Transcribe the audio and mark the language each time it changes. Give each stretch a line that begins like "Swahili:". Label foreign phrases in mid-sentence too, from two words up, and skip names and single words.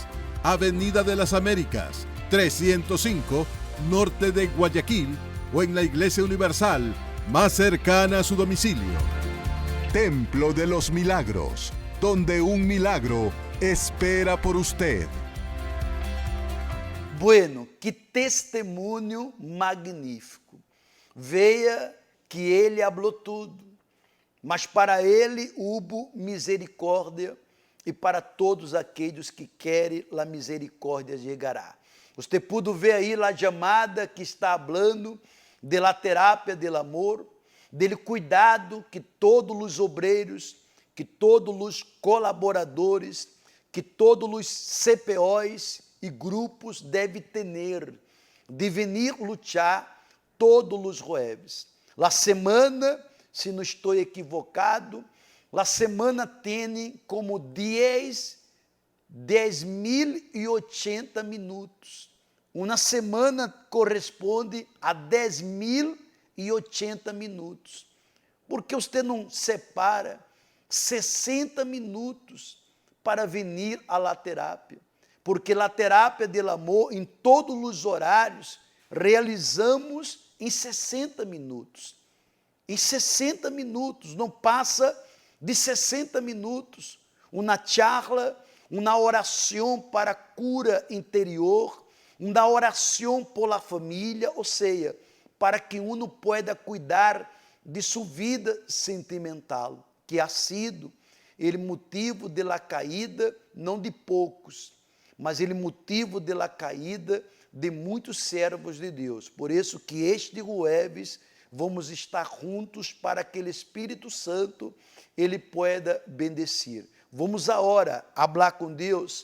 Spanish: Avenida de las Américas, 305, norte de Guayaquil, o en la Iglesia Universal más cercana a su domicilio. Templo de los Milagros, donde un milagro espera por usted.
Portuguese: Bueno, que testemunho magnífico. Veia que ele falou tudo, mas para ele houve misericórdia e para todos aqueles que querem, a misericórdia chegará. Você pôde ver aí a chamada que está falando
Spanish: de la terapia del amor,
Portuguese: dele cuidado que todos os obreiros, que todos os colaboradores, que todos os CPOs e grupos devem ter, de venir lutar todos os jueves.
Spanish: La semana,
Portuguese: se não estou equivocado,
Spanish: la semana
Portuguese: tem como 10.080 minutos. Uma semana corresponde a 10.080 minutos. Por que você não separa 60 minutos para vir à
Spanish: la terapia?
Portuguese: Porque a terapia
Spanish: del amor,
Portuguese: em todos os horários, realizamos em 60 minutos. Em 60 minutos, não passa de 60 minutos. Uma charla, uma oração para cura interior, uma oração por la família, ou seja, para que
Spanish: uno pueda
Portuguese: cuidar de sua vida sentimental, que
Spanish: ha sido
Portuguese: ele motivo
Spanish: de la caída,
Portuguese: não de poucos, mas ele motivo
Spanish: de la caída
Portuguese: de muitos servos de Deus. Por isso que este jueves vamos estar juntos para que o Espírito Santo ele
Spanish: pueda bendecir.
Portuguese: Vamos agora falar com Deus.